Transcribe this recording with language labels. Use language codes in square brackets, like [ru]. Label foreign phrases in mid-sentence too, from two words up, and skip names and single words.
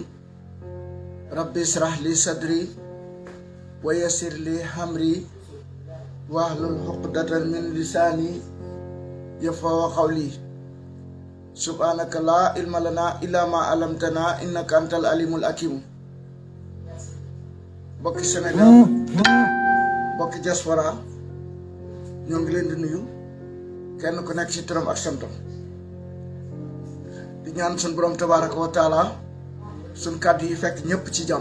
[ar] ربي اشرح لي صدري ويسر لي أمري واحلل عقدة من لساني يفقهوا قولي. سبحانك لا علم لنا إلا ما علمتنا إنك أنت العليم الحكيم. [wo] bokki Sénégal bokki diaspora ñoo ngi leen di nuyu kenn ku nekk ci turam ak santam di ñaan suñ borom [ar] تبارك وتعالى [wo] suñ kàddu yi fekk ñëpp ci jàmm.